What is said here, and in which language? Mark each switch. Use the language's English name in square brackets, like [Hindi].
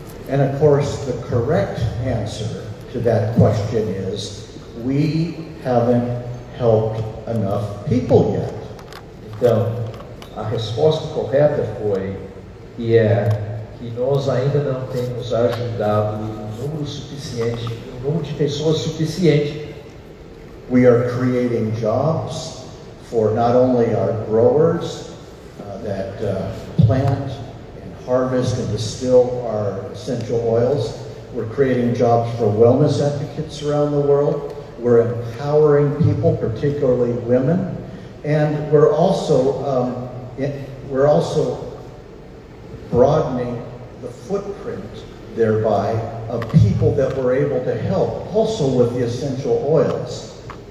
[English] And of course, the correct answer to that question is, we haven't helped enough people yet. [Portuguese] Então, a resposta correta foi, e é, que nós ainda não temos ajudado um número suficiente, um número de pessoas suficiente. [English] We are creating jobs for not only our growers that plant harvest and distill our essential oils. We're creating jobs for wellness advocates around the world. We're empowering people, particularly women, and we're also broadening the footprint thereby of people that we're able to help, also with the essential oils.